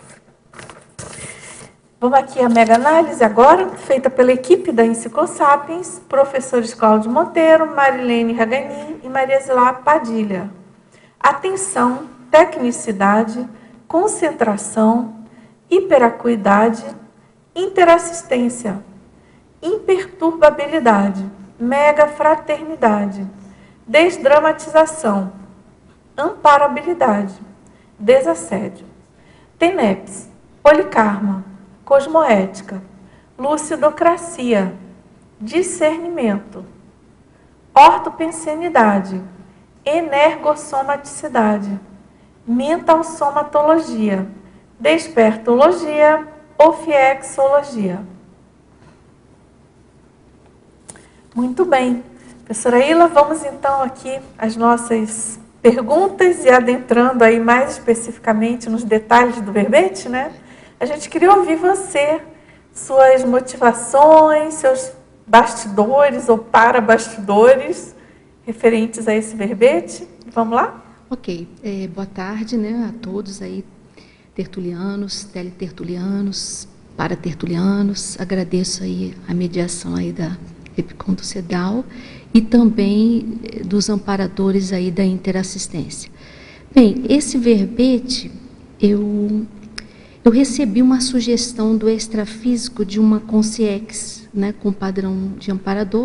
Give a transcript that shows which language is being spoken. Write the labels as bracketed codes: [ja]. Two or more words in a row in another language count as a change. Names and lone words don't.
[pt] Vamos aqui à mega-análise agora, feita pela equipe da Enciclosapiens, professores Cláudio Monteiro, Marilene Raganin e Maria Zilá Padilha. Atenção, tecnicidade, concentração, hiperacuidade, interassistência, imperturbabilidade, megafraternidade, desdramatização, amparabilidade, desassédio, TENEPS, policarma, cosmoética, lucidocracia, discernimento, ortopensenidade, energossomaticidade, mentalsomatologia, despertologia, ofiexologia. Muito bem. Professora Ila, vamos então aqui às nossas perguntas e adentrando aí mais especificamente nos detalhes do verbete, né? A gente queria ouvir você, suas motivações, seus bastidores ou para-bastidores referentes a esse verbete. Vamos lá? Ok. Boa tarde, né, a todos aí, tertulianos, teletertulianos, paratertulianos. Agradeço aí a mediação aí da EPCOM do CEDAW e também dos amparadores aí da interassistência. Bem, esse verbete, eu recebi uma sugestão do extrafísico de uma consciex, né, com padrão de amparador.